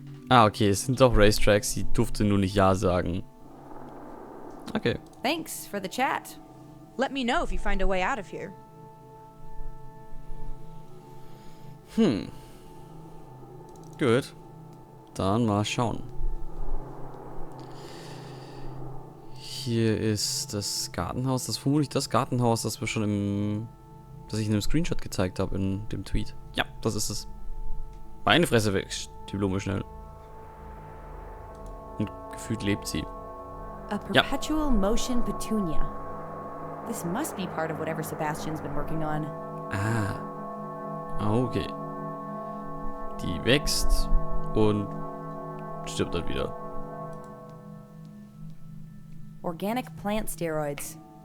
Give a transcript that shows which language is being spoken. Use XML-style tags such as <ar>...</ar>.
<de>Okay, es sind doch Racetracks, sie durfte nur nicht Ja sagen. Okay.</de> <en>Thanks for the chat. Let me know if you find a way out of here.</en> <de>Gut. Dann mal schauen. Hier ist das Gartenhaus. Das ist vermutlich das Gartenhaus, das wir schon das ich in einem Screenshot gezeigt habe in dem Tweet. Ja, das ist es. Meine Fresse weg, die Blume schnell. Und gefühlt lebt sie.</de> <en>A perpetual motion petunia. This must be part of whatever Sebastian's been working on.</en> <de>Okay. Die wächst und stirbt dann wieder.</de> <en>Organic plant steroids.</en>